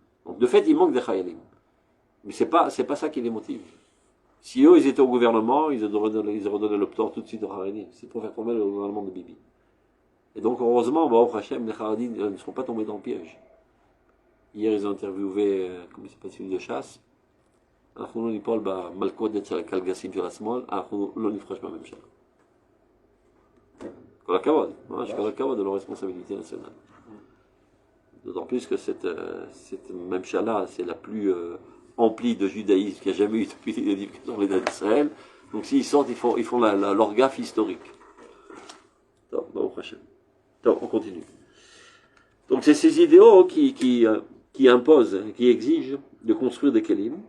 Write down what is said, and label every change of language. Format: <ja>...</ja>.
<fr>Donc de fait, il manque des Khayalim. Mais c'est pas ça qui les motive. Si eux, ils étaient au gouvernement, ils auraient donné le port tout de suite aux Khayalim. C'est pour faire tomber le gouvernement de Bibi. Et donc, heureusement, Baruch Hashem, les Khayalim ne sont pas tombés dans le piège. Hier, ils ont interviewé, comment il s'appelle, celui de chasse.</fr> <he>אנחנו לא ניפול במלכודת של הקלגסים של השמאל, אנחנו לא נפחש בממשלה. כל הכבוד, ממש כל הכבוד</he> <fr>de leur responsabilité nationale. D'autant plus que cette Memchala, c'est la plus emplie de judaïsme qu'il y a jamais eu depuis l'édification de l'État d'Israël. Donc s'ils sortent, ils font leur gaffe historique. Donc, on continue. Donc c'est ces idéaux qui imposent, qui exigent de construire des kelim.</fr>